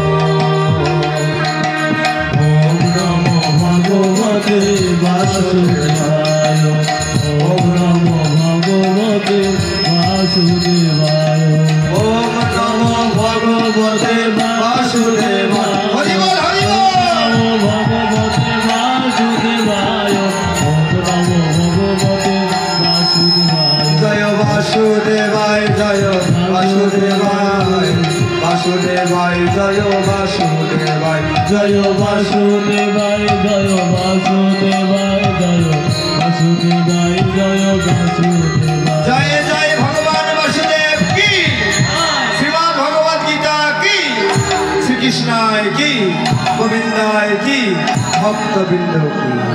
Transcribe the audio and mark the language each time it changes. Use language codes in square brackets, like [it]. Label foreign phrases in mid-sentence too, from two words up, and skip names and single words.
[sa] ওম নমো ভগবতে বাসুদেবায়। ওম নমো ভগবতে বাসুদেবায়। ওম নমো ভগবতে বাসুদেবায়। [bn] হরি বল হরি বল। [sa] নমো ভগবতে বাসুদেবায়। ওম নমো ভগবতে বাসুদেবায়। জয় বাসুদেবায় জয় বাসুদেবায় বাসুদেবায় জয় বাসুদেবায় জয় বাসুদেবায় জয় বাসুদেবায় জয় বাসুদেবায় জয় বাসুদেবায়। [bn] জয় জয় ভগবান বাসুদেব কি, শ্রীমদ্ ভগবদ গীতা কি, শ্রীকৃষ্ণায় কি, গোবিন্দায় কি, ভক্তবৃন্দ কি।